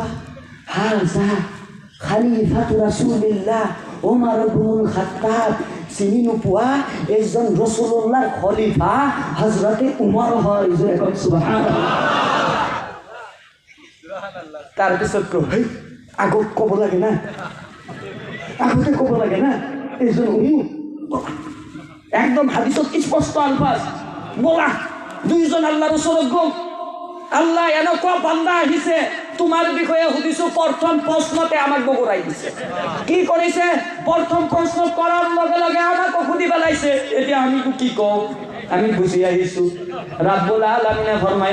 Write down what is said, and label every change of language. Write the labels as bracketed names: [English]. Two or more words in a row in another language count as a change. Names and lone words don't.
[Arabic] هذا خليفة رسول الله [Assamese] উমৰ ইবনুল খাত্তাব, চিনি নোপোৱা? এইজন ৰাসূলুল্লাহৰ খলিফা হযৰতে উমৰ হয়। সুবহানাল্লাহ। তাৰপিছত আগত ক'ব লাগে না, আগতে ক'ব লাগে না এই জন্য একদম হাদিসত স্পষ্ট আলফাজ [Bangla] বলা দুইজন আল্লাহর [Assamese] ওচৰত গ'ল আল্লাহ এনেকুৱা বান্দা আহিছে তোমাৰ বিষয়ে সুধিছো প্ৰথম প্ৰশ্নতে আমাক বগৰাই দিছে কি কৰিছে প্ৰথম প্ৰশ্ন কৰাৰ লগে লগে আমাক সুধি পেলাইছে এতিয়া আমি কি কওঁ আমি বুজি আহিছো ৰাব্বুল আলামিনে ফৰমাই